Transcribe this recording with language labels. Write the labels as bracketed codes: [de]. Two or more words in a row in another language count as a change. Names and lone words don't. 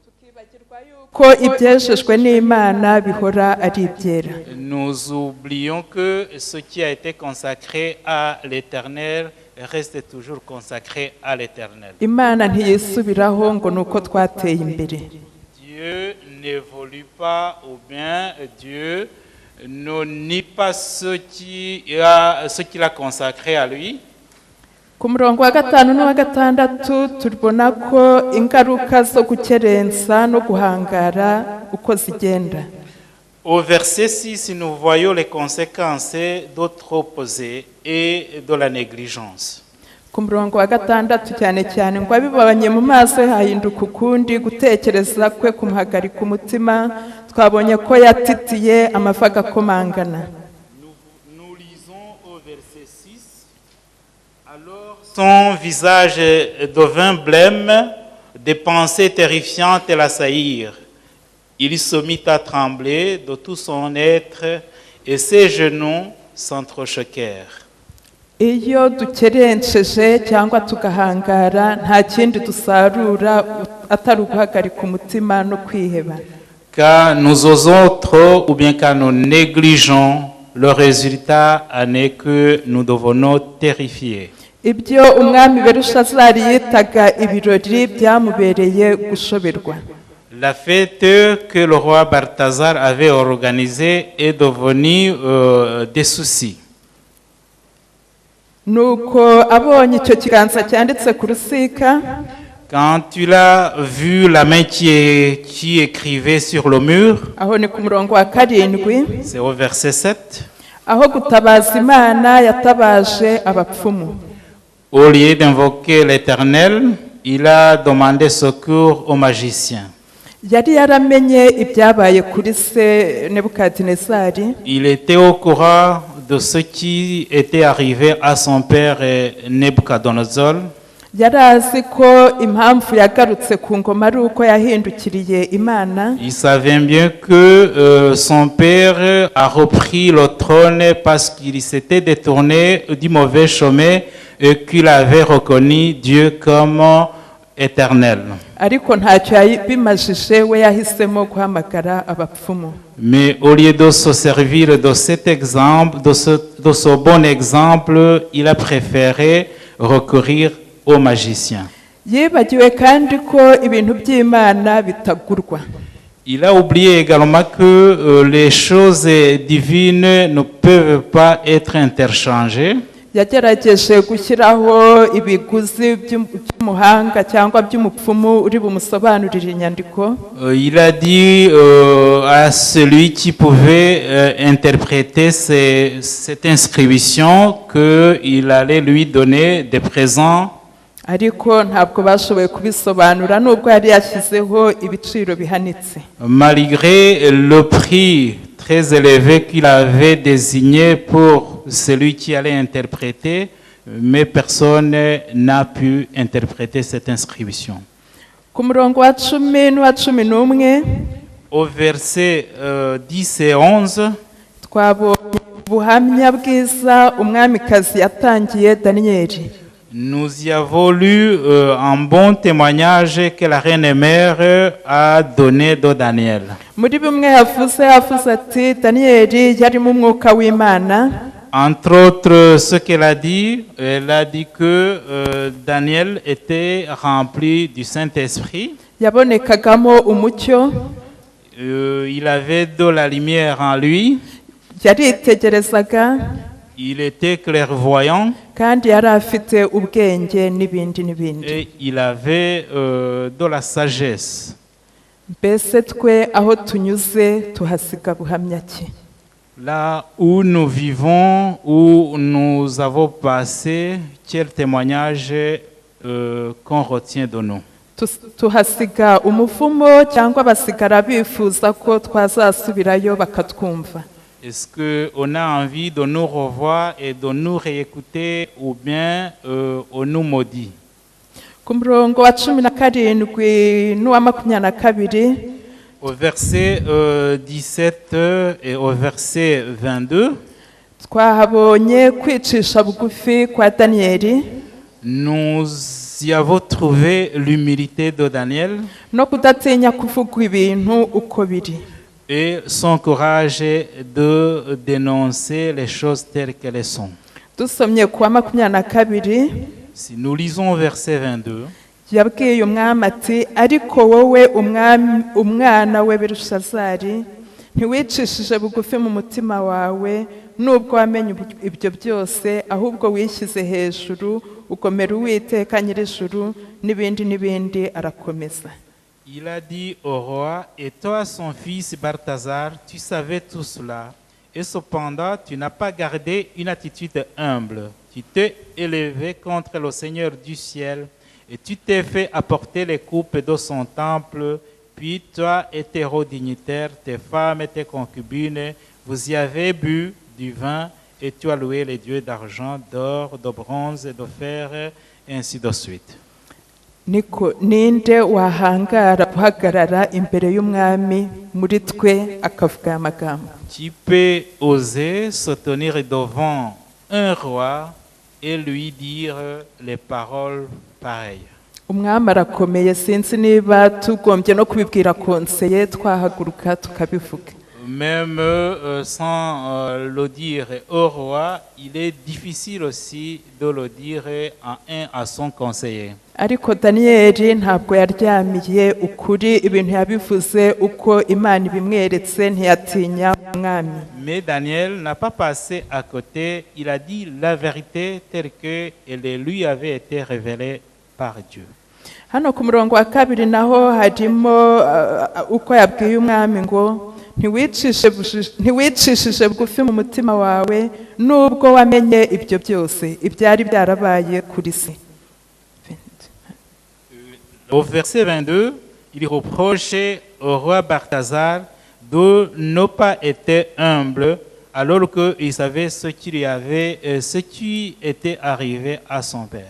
[fr] Nous oublions que ce qui a été consacré à l'Éternel reste toujours consacré à l'Éternel. Dieu n'évolue pas, ou bien Dieu ne nie pas ce qu'il a consacré à lui. [rw] Ku murongo wa 5 n'uwa 6 tubona ko ingaruka zo gukerensa no guhangara uko zigenda. [fr] Au verset 6, nous voyons les conséquences d'autres opposés et de la négligence. [rw] Ku murongo wa 6 cyane cyane ngo abibabanye mu maso hahinduka ukundi, gutekereza kwe kumuhagarika umutima, twabonye ko yatitiye amavi agakomangana. [fr] Nous lisons au verset 6, alors son visage devint blême, des pensées terrifiantes l'assaillirent. Il se mit à trembler de tout son être et ses genoux sans trop choquer. [rw] iyo dukerenceje cyangwa tugahangara nta kindi dusarura atari uguhagarika umutima no kwiheba. [fr] Car nous osons trop ou bien quand nous négligeons, le résultat en est que nous devenons terrifiés. [rw] Ibyo umwami Belushazari yitaga ibirori byamubereye gushoberwa. [fr] La fête que le roi Balthazar avait organisée est devenue des soucis. [rw] Nuko abonye icyo kiganza cyanditse ku rusika, [fr] Quand tu l'as vu la main qui écrivait sur le mur, [rw] aho ni ku murongo wa 7, [fr] c'est au verset 7, [rw] aho gutabaza Imana yatabaje abapfumu. [fr] au lieu d'invoquer l'Éternel, il a demandé secours aux magiciens. [rw] Yari yaramenye ibyabaye kuri se Nebukadinezari, [fr] Il était au courant de ce qui était arrivé à son père Nebuchadnezzar. [rw] yari azi ko impamvu yagarutse ku ngoma ari uko yahindukiriye Imana. [fr] Il savait bien que son père a repris le trône parce qu'il s'était détourné du mauvais chemin et qu'il avait reconnu Dieu comme éternel. [rw] Ariko ntacyo yabimajije, we yahisemo guhamagara abapfumu. [fr] Mais au lieu de se servir de cet exemple, de ce bon exemple, il a préféré recourir aux magiciens. [rw] Yibagiwe kandi ko ibintu by'Imana bitagurwa. [fr] Il a oublié également que les choses divines ne peuvent pas être interchangées. [rw] Yagerageje gushyiraho ibiguzi by'umuhanga cyangwa by'umupfumu uri bumusobanurira inyandiko. [fr] Il a dit à celui qui pouvait interpréter cette inscription qu'il allait lui donner des présents. [rw] Ariko ntabwo bashoboye kubisobanura nubwo yari yashyizeho ibiciro bihanitse. [fr] Malgré le prix très élevé qu'il avait désigné pour celui qui allait interpréter, mais personne n'a pu interpréter cette inscription. [rw] Ku murongo wa 10 n'uwa 11 [fr] Au verset 10 et 11, [rw] twabonye ubuhamya bwiza umwamikazi yatangiye Daniyeli. [fr] nous y avons lu un bon témoignage que la reine mère a donné de Daniel. [rw] Muri bimwe yavuze ati Daniyeli yari mu mwuka w'Imana. [fr] Entre autres, ce qu'elle a dit, elle a dit que Daniel était rempli du Saint-Esprit. [rw] Yabonekagamo umucyo. [fr] Il avait de la lumière en lui. [rw] Yaritegerezaga. [fr] Il était clairvoyant. [rw] Kandi yari afite ubwenge n'ibindi n'ibindi. [fr] Et il avait de la sagesse. [rw] Mbese twe aho tunyuze tuhasiga buhamya ki? [fr] Là où nous vivons, où nous avons passé, quel témoignage qu'on retient de nous. [rw] Tuhasiga umuvumo cyangwa basigara bifuza ko twazasubirayo bakatwumva? [fr] Est-ce qu'on a envie de nous revoir et de nous réécouter ou bien on nous maudit? [rw] Ku murongo wa 17 n'uwa 22, [fr] au verset 17 et au verset 22, [rw] twahabonye kwicisha bugufi kwa Daniyeli. [fr] Nous y avons trouvé l'humilité de Daniel [rw] no kudatinya kuvuga ibintu uko biri. [fr] Et son courage de dénoncer les choses telles qu'elles sont. [rw] Dusomye kuwa 22, [fr] si nous lisons verset 22, [rw] yabwiye umwami ati ariko wowe umwana we Belushazari ntiwicishije bugufi mu mutima wawe nubwo wamenye ibyo byose, ahubwo wishyize hejuru ukomera Uwiteka Nyir'ijuru n'ibindi n'ibindi. Arakomeza. [fr] Il a dit au roi, et toi son fils Balthazar, tu savais tout cela, et cependant tu n'as pas gardé une attitude humble. Tu t'es élevé contre le Seigneur du ciel, et tu t'es fait apporter les coupes de son temple, puis toi et tes hauts dignitaires, tes femmes et tes concubines, vous y avez bu du vin, et tu as loué les dieux d'argent, d'or, de bronze et de fer, et ainsi de suite. [rw] niko ninde wahangara guhagarara imbere y'umwami muri twe akavuga aya magambo? [fr] Qui peut oser se tenir devant un roi et lui dire les paroles pareilles? [rw] Umwami arakomeye, sinzi niba tugombye no kubibwira konseye twahaguruka tukabivuga. [fr] Même sans le dire au roi, il est difficile aussi de le dire à son conseiller. [rw] Ariko Daniyeli ntabwo yaryamiye ukuri, ibintu yabivuze uko Imana ibimweretse, ntiyatinya umwami. [fr] Mais Daniel n'a pas passé à côté, il a dit la vérité telle qu'elle lui avait été révélée par Dieu. [rw] Hano ku murongo wa kabiri naho harimo uko yabwiye umwami ngo ntiwicishije bugufi mu mutima wawe nubwo wamenye ibyo byose ibyari byarabaye kuri se. [fr] Au verset 22, il reprochait au roi Balthazar de ne pas être humble alors qu'il savait ce qui était arrivé à son père.